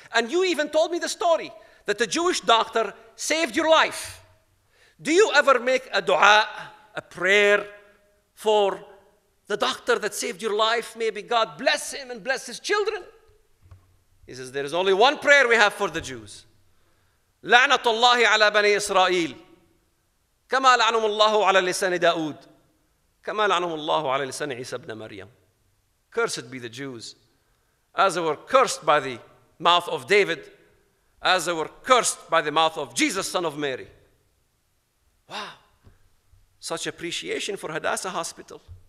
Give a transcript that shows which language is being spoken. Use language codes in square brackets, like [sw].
[en] And you even told me the story that the Jewish doctor saved your life. Do you ever make a dua, a prayer for the doctor that saved your life? Maybe God bless him and bless his children. He says, there is only one prayer we have for the Jews. [ar] لعنة الله على بني إسرائيل كما لعنهم الله على لسان داود كما لعنهم الله على لسان عيسى ابن مريم. [en] Cursed be the Jews, as they were cursed by the mouth of David, as they were cursed by the mouth of Jesus, son of Mary. Wow, such appreciation for Hadassah Hospital.